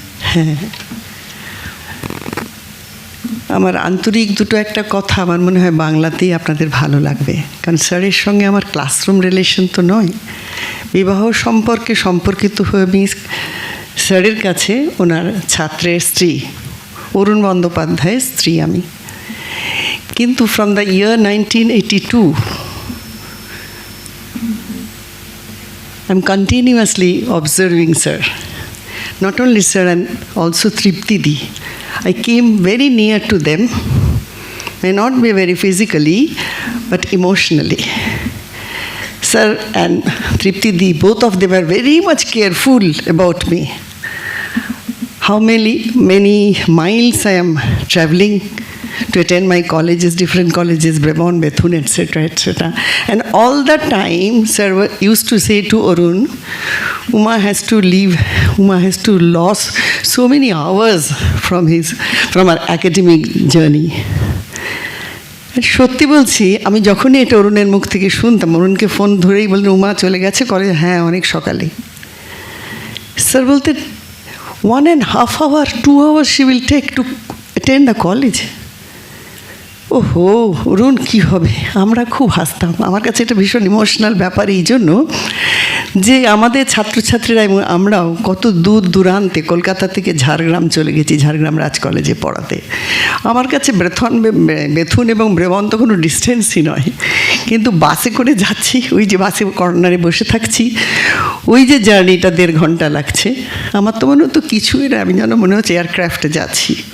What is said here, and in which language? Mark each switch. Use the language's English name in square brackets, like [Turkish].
[Bangla] হ্যাঁ, আমার আন্তরিক একটা কথা আমার মনে হয় বাংলাতেই আপনাদের ভালো লাগবে, কারণ স্যারের সঙ্গে আমার ক্লাসরুম রিলেশন তো নয়, বিবাহ সম্পর্কিত হয়ে আমি স্যারের কাছে ওনার ছাত্রের স্ত্রী, অরুণ বন্দ্যোপাধ্যায়ের স্ত্রী আমি। [English] কিন্তু from the year 1982 I'm continuously observing sir. Not only sir, and also Triptidi. I came very near to them, may not be very physically, but emotionally. Sir and Triptidi, both of them are very much careful about me. How many miles I am traveling to attend my colleges, different colleges, Brahman, Bethune, etc., etc. And all the time, sir used to say to Arun, Uma has to leave, Uma has to lose so many hours from our academic journey. [Bangla] সত্যি বলছি, আমি যখনই এটা অরুণের মুখ থেকে শুনতাম, অরুণকে phone ধরেই বললেন, উমা চলে গেছে কলেজে? হ্যাঁ, অনেক সকালে। স্যার বলতেন [English] 1.5 hours, 2 hours she will take to attend the college. [Bangla] ওহো অরুণ কী হবে, আমরা খুব হাসতাম। আমার কাছে এটা ভীষণ ইমোশনাল ব্যাপার এই জন্য যে আমাদের ছাত্রছাত্রীরা এবং আমরাও কত দূর দূরান্তে কলকাতা থেকে ঝাড়গ্রাম চলে গেছি, ঝাড়গ্রাম রাজ কলেজে পড়াতে। আমার কাছে বেথুন এবং ব্রেবন্ত কোনো ডিস্টেন্সই নয়, কিন্তু বাসে করে যাচ্ছি, ওই যে বাসে কর্নারে বসে থাকছি, ওই যে জার্নিটা 1.5 ঘন্টা লাগছে, আমার তো মনে হতো কিছুই না, আমি যেন মনে হচ্ছে এয়ারক্রাফটে যাচ্ছি।